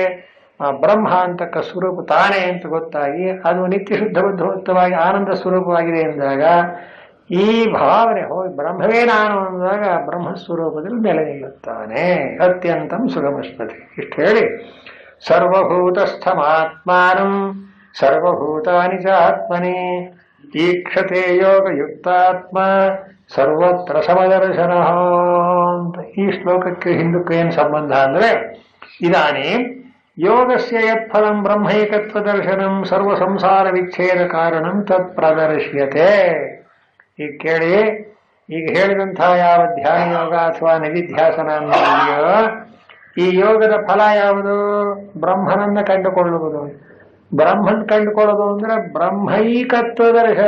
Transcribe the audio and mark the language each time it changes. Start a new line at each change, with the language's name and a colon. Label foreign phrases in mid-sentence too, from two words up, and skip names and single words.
Kannada: ಬ್ರಹ್ಮ ಅಂತಕ್ಕ ಸ್ವರೂಪ ತಾನೇ ಅಂತ ಗೊತ್ತಾಗಿ ಅದು ನಿತ್ಯ ಶುದ್ಧ ಬುದ್ಧವತ್ತವಾಗಿ ಆನಂದ ಸ್ವರೂಪವಾಗಿದೆ ಎಂದಾಗ ಈ ಭಾವನೆ ಹೋಗಿ ಬ್ರಹ್ಮವೇ ನಾನು ಅಂದಾಗ ಬ್ರಹ್ಮಸ್ವರೂಪದಲ್ಲಿ ನೆಲೆ ನಿಲ್ಲುತ್ತಾನೆ.
Sanskrit: ಅತ್ಯಂತಂ ಸುಖಮಶ್ನುತೆ.
Kannada: ಇಷ್ಟು ಹೇಳಿ,
Sanskrit: ಸರ್ವಭೂತಸ್ಥಮಾತ್ಮಾನಂ ಸರ್ವಭೂತಾನಿ ಚ ಆತ್ಮನಿ ಈಕ್ಷತೆ ಯೋಗಯುಕ್ತಾತ್ಮ ಸರ್ವತ್ರ ಸಮದರ್ಶನ ಅಂತ.
Kannada: ಈ ಶ್ಲೋಕಕ್ಕೆ ಹಿಂದಕ್ಕೆ ಏನು ಸಂಬಂಧ ಅಂದ್ರೆ,
Sanskrit: ಇದಾನೇ ಯೋಗಸ್ಯ ಯತ್ಫಲಂ ಬ್ರಹ್ಮೈಕತ್ವ ದರ್ಶನಂ ಸರ್ವ ಸಂಸಾರ ವಿಚ್ಛೇದ ಕಾರಣಂ ತತ್ ಪ್ರದರ್ಶ್ಯತೆ.
Kannada: ಈಗ ಕೇಳಿ, ಈಗ ಹೇಳಿದಂತಹ ಯಾವ ಧ್ಯಾನ ಯೋಗ ಅಥವಾ ನಿಧಿಧ್ಯಾಸನ ಅನ್ನೋದೆಯೋ ಈ ಯೋಗದ ಫಲ ಯಾವುದು? ಬ್ರಹ್ಮನನ್ನ ಕಂಡುಕೊಳ್ಳುವುದು. ಬ್ರಹ್ಮನ್ ಕಂಡುಕೊಳ್ಳೋದು ಅಂದ್ರೆ
Sanskrit: ಬ್ರಹ್ಮೈಕತ್ವ ದರ್ಶನ.